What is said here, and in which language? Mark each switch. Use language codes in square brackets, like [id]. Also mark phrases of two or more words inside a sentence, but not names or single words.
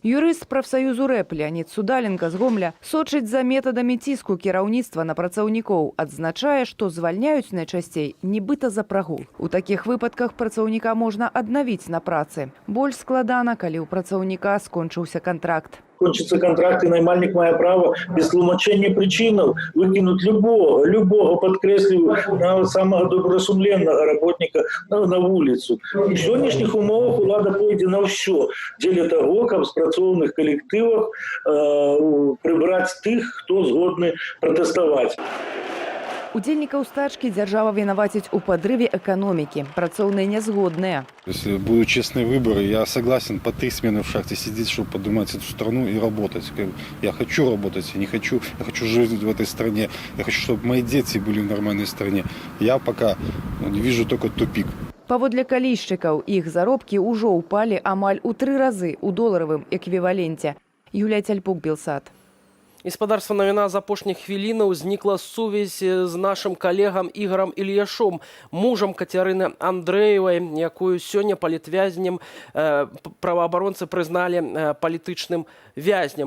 [be] Юрыст прафсаюзу РЭП Леонід Судаленка з Гомля сочыць за метадамі ціску кіраўніцтва на працаўнікоў, адзначае, што звальняюць найчасцей нібыта за прагул. У такіх выпадках працаўніка можна аднавіць на працы. Больш складана, калі ў працаўніка скончыўся контракт. [ru] Кончится контракт, и наймальник мае право без тлумачэння причинаў выкинуть любого, подкреслю, самого добросумленного работника на улицу. [be] У сённяшніх умовах улада пойдзе на ўсё дзеля того, каб з працоўных калектывах прыбраць тых, хто згодны пратэставаць. Удзельнікаў стачкі дзяржава вінаваціць у падрыве эканомікі. Працоўныя нязгодныя. [ru] Если будут честные выборы, я согласен по 3 смены в шахте сидеть, чтобы поднимать эту страну и работать. Я хочу работать, я хочу жить в этой стране. Я хочу, чтобы мои дети были в нормальной стране. Я пока вижу только тупик. [be] Паводле калійшчыкаў, іх заробкі ўжо ўпалі амаль у 3 разы ў доларавым эквіваленце. Юлія Цяльпук, Белсат. І спадарства навіна з апошніх хвілінаў знікла сувязь з нашым калегам Ігорам Ільяшом, мужам Кацярыны Андрэевай, якую сёння палітвязнем праваабаронцы прызналі палітычным вязням.